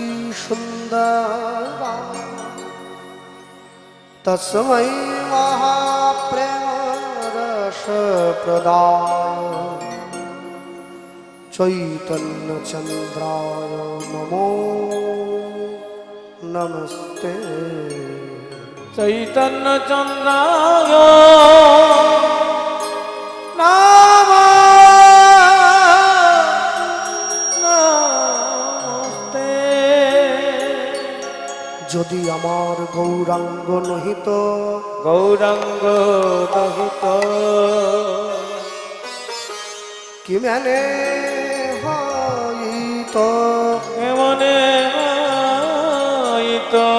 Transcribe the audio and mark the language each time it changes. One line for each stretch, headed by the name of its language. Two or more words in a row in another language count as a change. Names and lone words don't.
Sanskrit: सुंदर तस्मै महाप्रेम रस प्रदाय चैतन्य चंद्राय नमो नमस्ते चैतन्य चंद्राय नमस्ते
Bangla: যদি আমার গৌরাঙ্গ নহিত গৌরাঙ্গ নহিত কি মানে হইত এমনে হইত